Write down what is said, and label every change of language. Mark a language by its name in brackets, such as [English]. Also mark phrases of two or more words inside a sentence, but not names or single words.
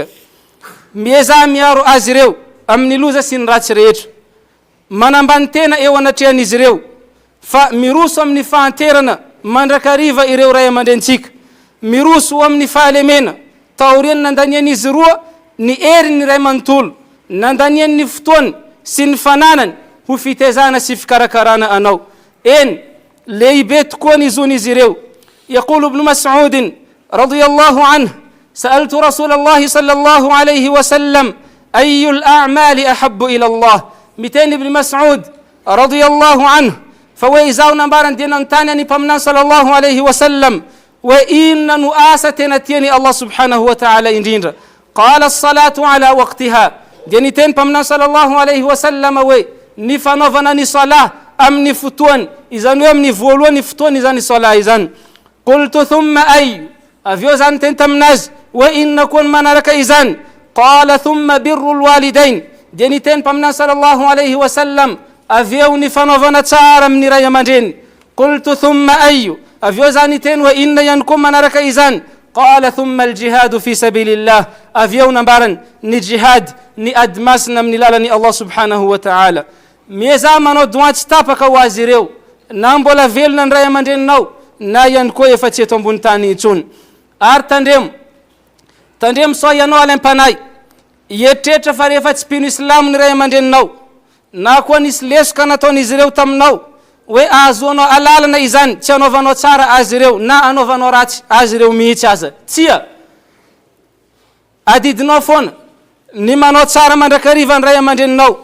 [Malagasy] Mieza miaro azy ireo amin'ny loza sy ny ratsy rehetra, manambany tena eo anatrehan'izy ireo, fa miroso amin'ny fahanterana mandrakariva ireo ray aman-drenitsika, miroso amin'ny fahalemena taoriany nandanian'izy roa ny erin'ny ray manontolo, nandanian'ny fotoany sy ny fananany ho fitezana sy fikarakarana anao. Eny lehibe tokoa ny zon'izy ireo. [Arabic] يقول ابن مسعود رضي الله عنه: سألت رسول الله صلى الله عليه وسلم أي الأعمال أحب إلى الله. [Malagasy] Miteni ibn Mas'ud [Arabic] رضي الله عنه [Malagasy] fa hoe izaho nambarany dia nanontany any mpaminany [Arabic] صلى الله عليه وسلم [Malagasy] hoe inona no asa tena tiany [Arabic] الله سبحانه وتعالى [Malagasy] indrindra. [Arabic] قال الصلاة على وقتها, [Malagasy] dia niteny mpaminany [Arabic] صلى الله عليه وسلم [Malagasy] hoe ny fanaovana ny salah amin'ny fotoany, izany hoe amin'ny voalohany fotoany izany salah izany. [Arabic] قلت ثم أي, [Malagasy] avy eo zany teny taminazy hoe inona koa ny manaraka izany. [Arabic] قال ثم بر الوالدين, [Malagasy] dia niteny mpaminany [Arabic] صلى الله عليه وسلم [Malagasy] avy eo ny fanaovana tsara amin'ny ray aman-dreny. [Arabic] قلت ثم أي, [Malagasy] avy eo zany teny hoe inona ihany koa manaraka izany. [Arabic] قال ثم الجهاد في سبيل الله, [Malagasy] avy eo nambarany ny jihad, ny ady masina amin'ny lalany [Arabic] الله سبحانه وتعالى. [Malagasy] Mieza manao doa tsy tapaka ho azy ireo, na mbola velona ny ray aman-dreninao na ihany koa efa tsy eto ambony tany intsony. Ary tandremo sao ianao alaim-panay, ietrehitra fa rehefa tsy mpino islamo ny ray aman-dreninao na koa nisy lesoka nataon'izy ireo taminao hoe ahazoanao alalana izany, tsy anaovanao tsara azy ireo na anaovanao ratsy azy ireo mihitsy aza, tsia adidinao foana ny manao tsara mandrakariva ny ray aman-dreninao.